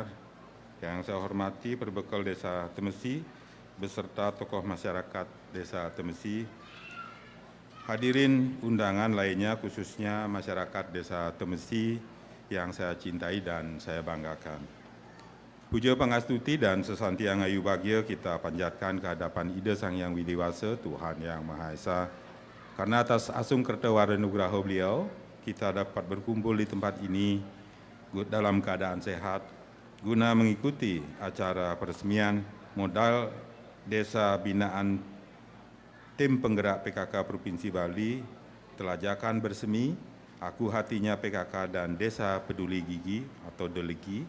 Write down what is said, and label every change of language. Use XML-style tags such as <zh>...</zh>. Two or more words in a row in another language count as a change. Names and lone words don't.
<id>Yang saya hormati Perbekal Desa Temesi beserta tokoh masyarakat Desa Temesi, hadirin undangan lainnya khususnya masyarakat Desa Temesi yang saya cintai dan saya banggakan.</id> <ban>Puja pangastuti</ban> <id>dan sesantiang ayu bahagia kita panjatkan ke hadapan Ida Sang Hyang Widiwasa, Tuhan Yang Maha Esa. Karena atas</id> <ban>asung kertawara nugraha</ban> <id>beliau, kita dapat berkumpul di tempat ini dalam keadaan sehat, guna mengikuti acara peresmian modal Desa Binaan Tim Penggerak PKK Provinsi Bali, Telajakan Bersemi, Aku Hatinya PKK dan Desa Peduli Gigi atau Delegi.</id>